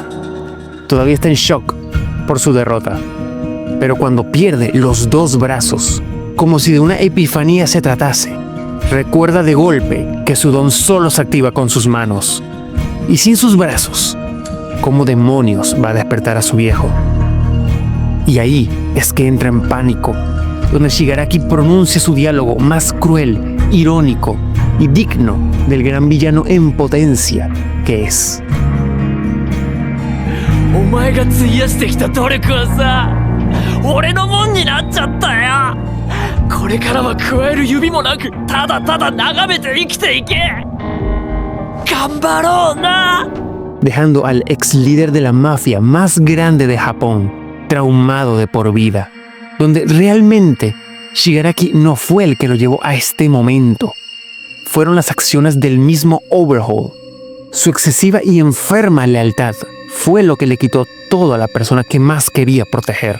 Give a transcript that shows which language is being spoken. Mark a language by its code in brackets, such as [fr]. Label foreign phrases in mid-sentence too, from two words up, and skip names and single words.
[es] Todavía está en shock por su derrota, pero cuando pierde los dos brazos, como si de una epifanía se tratase, recuerda de golpe que su don solo se activa con sus manos, y sin sus brazos, ¿cómo demonios va a despertar a su viejo? Y ahí es que entra en pánico, donde Shigaraki pronuncia su diálogo más cruel, irónico y digno del gran villano en potencia que es. [ja] お前が費やしてきた努力はさ、俺のもんになっちゃったよ。これからは加える指もなく、ただただ眺めて生きていけ。頑張ろうな。 [es] Dejando al ex líder de la mafia más grande de Japón traumado de por vida, donde realmente Shigaraki no fue el que lo llevó a este momento. Fueron las acciones del mismo Overhaul. Su excesiva y enferma lealtad fue lo que le quitó todo a la persona que más quería proteger.